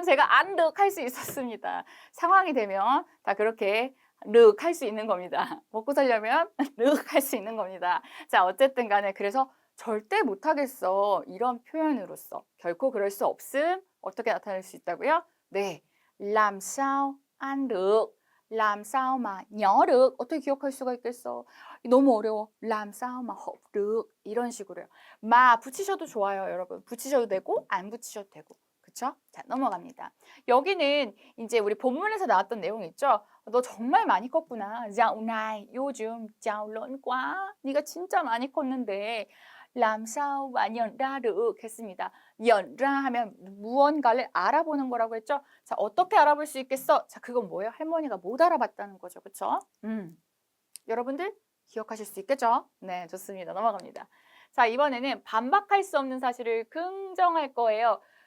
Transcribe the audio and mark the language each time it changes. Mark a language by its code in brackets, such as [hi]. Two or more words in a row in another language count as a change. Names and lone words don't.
[ko] 제가 안 륵 할 수 있었습니다. 상황이 되면 다 그렇게 륵 할 수 있는 겁니다. 먹고 살려면 륵 할 수 있는 겁니다. 자, 어쨌든 간에 그래서 절대 못하겠어. 이런 표현으로서 결코 그럴 수 없음. 어떻게 나타낼 수 있다고요? 네. [vi] làm sao ăn được. làm sao mà nhớ được. [ko] 어떻게 기억할 수가 있겠어? 너무 어려워. [vi] làm sao mà học được. [ko] 이런 식으로요. 마 붙이셔도 좋아요, 여러분. 붙이셔도 되고 안 붙이셔도 되고. 그쵸? 자, 넘어갑니다. 여기는 이제 우리 본문에서 나왔던 내용 있죠? 너 정말 많이 컸구나. [vi] dạo này 요즘 cháu lớn quá. [ko] 네가 진짜 많이 컸는데 [vi] làm sao mà nhận ra được [ko] 했습니다. [vi] nhận ra [ko] 하면 무언가를 알아보는 거라고 했죠? 자, 어떻게 알아볼 수 있겠어? 자, 그건 뭐예요? 할머니가 못 알아봤다는 거죠. 그쵸? 여러분들 기억하실 수 있겠죠? 네, 좋습니다. 넘어갑니다. 자, 이번에는 반박할 수 없는 사실을 긍정할 거예요.